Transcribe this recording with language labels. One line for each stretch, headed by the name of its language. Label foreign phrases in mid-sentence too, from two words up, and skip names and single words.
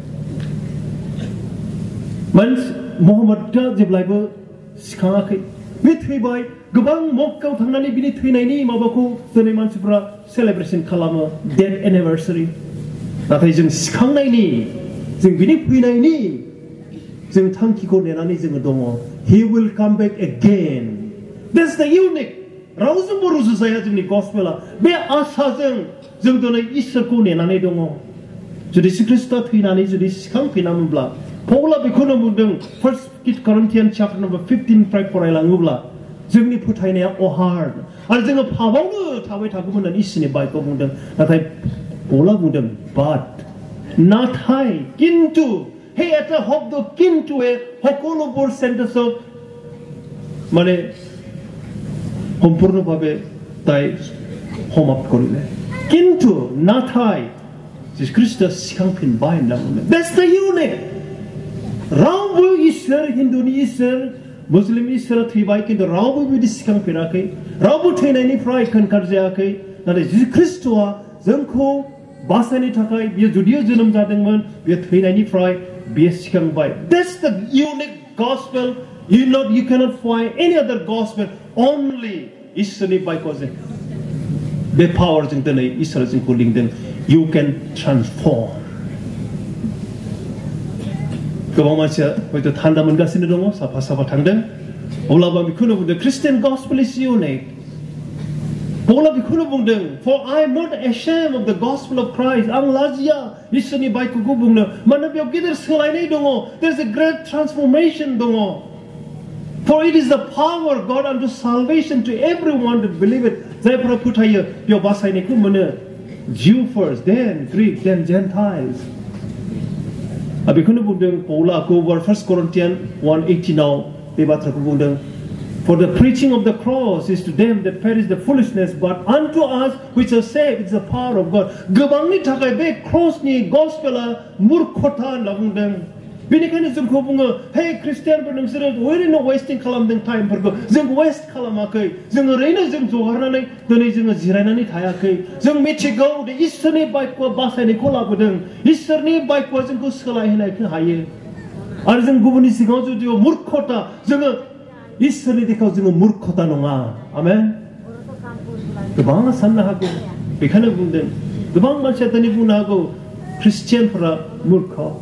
Bodo: महम्मदआ जेब्लायबो सिखाङाखै बे थैबाय गोबां मक्कायाव थांनानै बिनि थैनायनि माबाखौ दिनै मानसिफ्रा सेलेब्रेसन खालामो
English: death anniversary
Bodo: नाथाय जों सिखांनायनि जों बिनि फैनायनि जों थांखिखौ नेनानै जोङो दङ
English: he will come back again that's the unique
Bodo: रावजोंबो रुजुजाया जोंनि गस्पेला बे आसाजों जों दिनै इसोरखौ नेनानै दङ जुदि ख्रीष्टआ थैनानै जुदि सिखांफिनामोनब्ला पौला बेखौनो बुंदों 1 Corinthians
English: chapter number
Bodo: 15 फ्राय फरायलाङोब्ला जोंनि फोथायनाया अहार आरो जोङो पापावनो थाबाय थागौमोन होननानै इसोरनि बाइकआव बुंदों नाथाय पौला बुंदों but नाथाय किन्तु हे
Assamese: এটা শব্দ কিন্তুৱে সকলোবোৰ সেন্টেন্সত মানে সম্পূৰ্ণভাৱে তাই সমাপ্ত কৰিলে কিন্তু
Bodo: नाथाय ख्रीष्ट सिखांफिनबाय होनना बुंदों
English: that's the unique
Bodo: रावबो इसोर हिन्दुनि इसोर मुस्लिम इसोरा थैबाय किन्तु रावबो बिदि सिखांफिनाखै रावबो थैनायनिफ्राय खोनखार जायाखै नाथाय ख्रीष्टआ जोंखौ बासायनो थाखाय बियो जुदियो जोनोम जादोंमोन बियो थैनायनिफ्राय बियो सिखांबाय
English: that's the unique gospel you cannot find any other gospel only
Bodo: इसोरनि बाइकजों बे पावारजों दिनै इसोरा जोंखौ लिंदों
English: you can transform
Bodo: गोबां मानसिया हयथ' थान्दा मोनगासिनो दङ साफा साफा थांदों अब्लाबो बेखौनो बुंदों
English: Christian gospel is unique
Bodo: पौला बेखौनो बुंदों
English: for I am not ashamed of the gospel of Christ
Bodo: आं लाजिया इसोरनि बाइकखौ बुंनो मानोना बेयाव गिदिर सोलायनाय दङ
English: there is a great transformation
Bodo: दङ
English: for it is the power of God unto salvation to everyone that believe it
Bodo: जायफोरा फोथायो बेयाव बासायनायखौ मोनो
English: Jew first then Greek then Gentiles
Bodo: बेखौनो बुंदों पौलाखौ 1 Corinthians 1:18 आव बे बाथ्राखौ बुंदों
English: For the preaching of the cross is to them that perish the foolishness, but unto us which are saved, it's the power of God.
Bodo: गोबांनि थाखाय बे क्रसनि गस्पेला मूर्खता होनना बुंदों बेनिखायनो जोंखौ बुङो हे ख्रिस्टियानफोर नोंसोरो ओरैनो वेस्टिं खालामदों टाइमफोरखौ जों वेस्ट खालामाखै जों ओरैनो जों जगारनानै दिनै जोङो जिरायनानै थायाखै जों मिथिगौ दि इसोरनि बाक्यआ बासायनायखौ लाबोदों इसोरनि बाक्यआ जोंखौ सोलायहोनायखौ हायो आरो जों गुबुननि सिगाङाव जुदि मूर्खता जोङो इसोरनि दिखाव जोङो मूर्खता नङा आमेन गोबां साननो हागौ बेखायनो बुंदों गोबां मानसिया दिनै बुंनो हागौ ख्रिस्टियानफोरा मूर्ख